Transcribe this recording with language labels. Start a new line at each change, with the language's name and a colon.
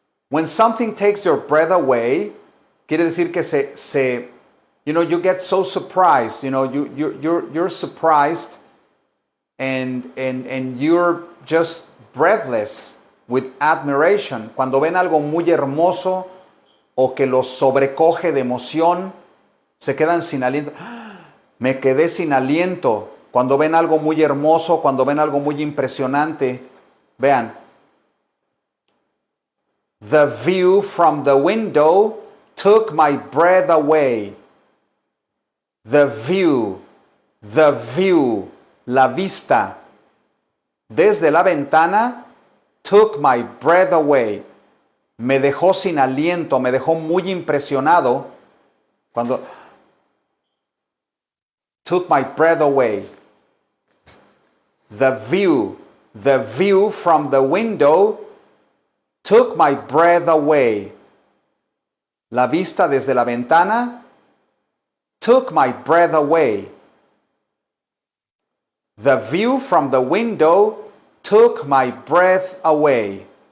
English: When something takes your breath away,
Spanish: quiere decir que
English: you get so surprised, you're surprised and you're just breathless with admiration.
Spanish: Cuando ven algo muy hermoso o que los sobrecoge de emoción, se quedan sin aliento. Me quedé sin aliento. Cuando ven algo muy hermoso, cuando ven algo muy impresionante, vean.
English: The view from the window took my breath away. The view,
Spanish: la vista, desde la ventana,
English: took my breath away.
Spanish: Me dejó sin aliento, me dejó muy impresionado cuando
English: took my breath away. The view from the window took my breath away.
Spanish: La vista desde la ventana
English: took my breath away. The view from the window took my breath away.